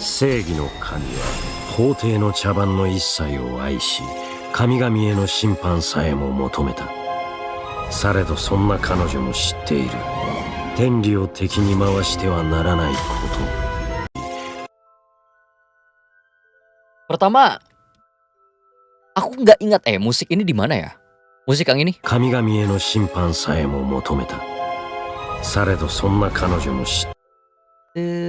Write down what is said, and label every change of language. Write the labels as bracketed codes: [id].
[ja] 正義の神は法廷の茶番の一切を愛し、神々への審判さえも求めた。されどそんな彼女も知っている。天理を敵に回してはならないこと。 [id] Pertama, aku nggak ingat musik ini di mana ya? Musik yang ini? [ja] 神々への審判さえも求めた。されどそんな彼女も知って